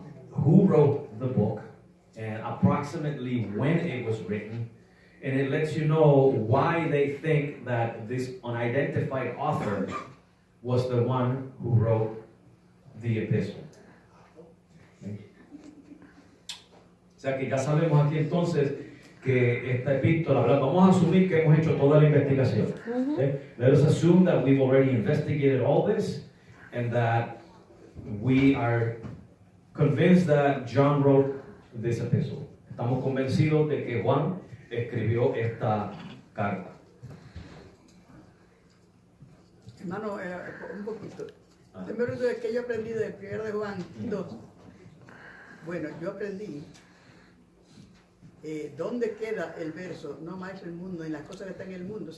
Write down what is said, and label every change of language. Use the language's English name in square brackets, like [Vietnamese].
[English] who wrote the book and approximately when it was written, and it lets you know why they think that this unidentified author was the one who wrote the epistle. [Spanish] O sea que ya sabemos aquí entonces que esta epístola, vamos a asumir que hemos hecho toda la investigación. Okay? [English] Let us assume that we've already investigated all this and that we are convinced that John wrote this epistle. [Spanish] Estamos convencidos de que Juan escribió esta carta. Hermano, un poquito. Primero es que yo aprendí de 1 de Juan 2. Bueno, yo aprendí dónde queda el verso, no más el mundo, en las cosas que están en el mundo.